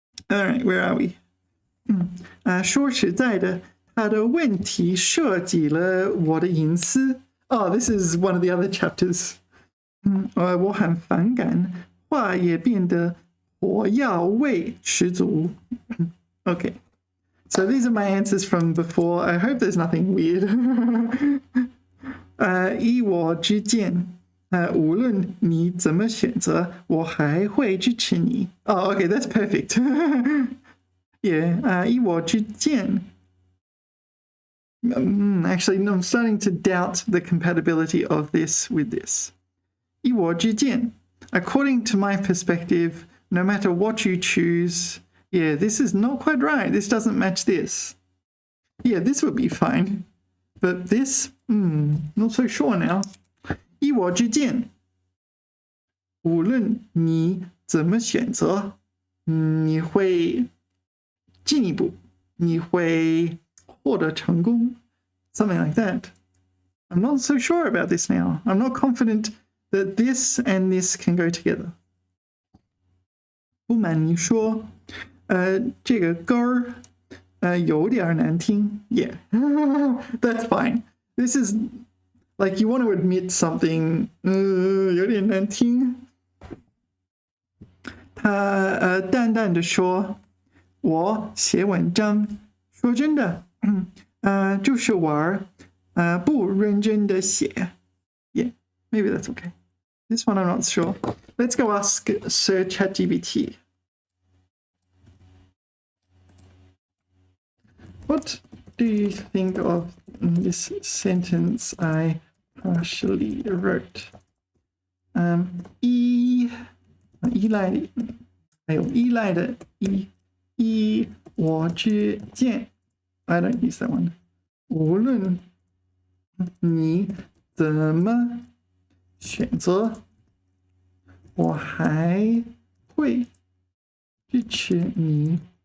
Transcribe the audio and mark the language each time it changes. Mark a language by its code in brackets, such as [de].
[en] All right, where are we? 说实在的他的问题涉及了我的隐私 Oh, this is one of the other chapters. [zh] 我很反感话也变得火药味十足 [en] Okay, so these are my answers from before. I hope there's nothing weird. [zh] 依我之见无论你怎么选择我还会支持你 [en] Oh, okay, that's perfect. Yeah, [zh] 依我之见 [en] Actually, no, I'm starting to doubt the compatibility of this with this. [zh] 依我之见 [en] According to my perspective, no matter what you choose, yeah, this is not quite right. This doesn't match this. Yeah, this would be fine. But this, not so sure now. [zh] 依我之见无论你怎么选择你会进一步你会获得成功 [en] something like that. I'm not so sure about this now. I'm not confident that this and this can go together. [zh] 不瞒你说这个歌有点难听 [en] Yeah, that's fine. This is like you want to admit something [zh] 有点难听他淡淡的说我写文章说真的就是玩不认真的写 [en] Yeah, maybe that's okay. This one I'm not sure. Let's go ask Sir ChatGPT. What do you think of this sentence I partially wrote? [zh] 依赖的，还有依赖的依我之见 [en] I don't use that one. [zh] 无论你怎么选择，我还会支持你。